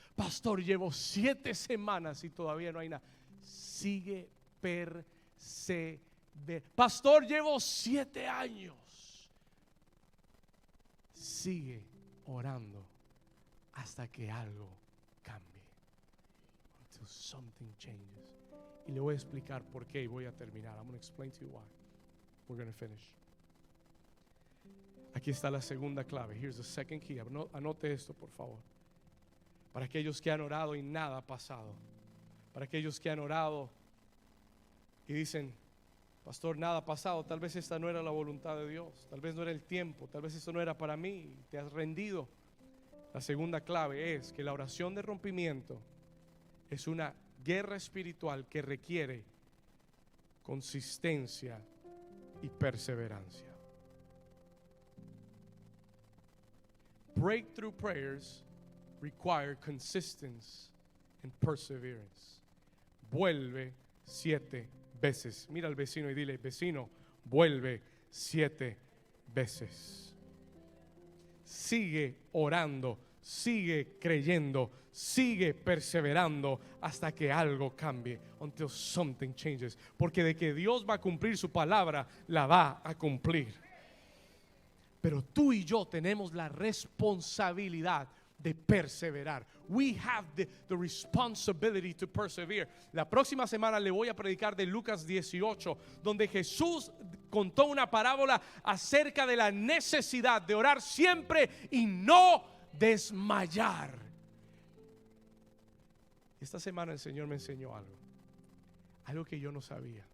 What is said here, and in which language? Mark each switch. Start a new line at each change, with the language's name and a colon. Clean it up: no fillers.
Spanish: Pastor, llevo 7 semanas y todavía no hay nada. Sigue perseverando. Pastor, llevo 7 años. Sigue orando hasta que algo cambie.
English: Until something changes.
Spanish: Y le voy a explicar por qué y voy a terminar.
English: I'm going to explain to you why. We're going to finish.
Spanish: Aquí está la segunda clave.
English: Here's the second key.
Spanish: Anote esto, por favor. Para aquellos que han orado y nada ha pasado. Para aquellos que han orado y dicen: pastor, nada ha pasado. Tal vez esta no era la voluntad de Dios. Tal vez no era el tiempo. Tal vez esto no era para mí. Te has rendido. La segunda clave es que la oración de rompimiento es una guerra espiritual que requiere consistencia y perseverancia.
English: Breakthrough prayers require consistency and perseverance.
Spanish: Vuelve 7 veces. Mira al vecino y dile: vecino, vuelve 7 veces. Sigue orando, sigue creyendo, sigue perseverando hasta que algo cambie.
English: Until something changes.
Spanish: Porque de que Dios va a cumplir su palabra, la va a cumplir. Pero tú y yo tenemos la responsabilidad de perseverar.
English: We have the responsibility to persevere.
Spanish: La próxima semana le voy a predicar de Lucas 18, donde Jesús contó una parábola acerca de la necesidad de orar siempre y no desmayar. Esta semana el Señor me enseñó algo que yo no sabía.